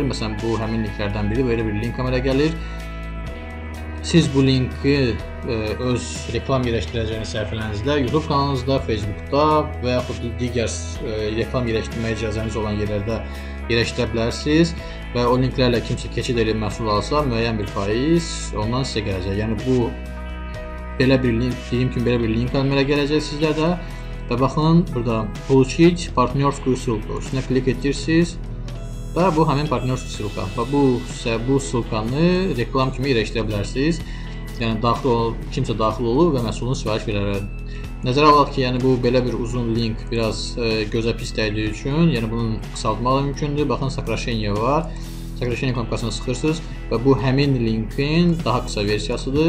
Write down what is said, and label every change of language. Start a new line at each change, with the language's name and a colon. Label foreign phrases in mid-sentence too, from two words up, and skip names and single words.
Azerbaijani: Məsələn, bu həmin linklərdən biri, belə bir link əmələ gəlir. Siz bu linki öz reklam yerləşdirəcəyiniz səhifələrinizdə, YouTube kanalınızda, Facebookda və yaxud digər reklam yerləşdirmə icazəniz olan yerlərdə yerləşdirə bilərsiniz və o linklərlə kimsə keçid edib məhsul alsa, müəyyən bir faiz ondan sizə gələcək. Yəni bu belə bir link, dediyim kimi belə bir link əmələ gələcək sizlərdə və baxın, burada
Russian: получить партнерскую ссылку
Azerbaijani: üstünə klik edirsiniz və bu həmin
Russian: партнерская ссылка
Azerbaijani: və bu ссылkanı reklam kimi yerləşdirə bilərsiniz. Yəni kimsə daxil olur və məhsulunu sifariş verər. Nəzərə alaq ki, yəni bu belə bir uzun link biraz gözə pis dəydiyi üçün, yəni bunun qısaltmaq mümkündür. Baxın, сокращение var. Сокращение knopkasını sıxırsınız və bu həmin linkin daha qısa versiyasıdır.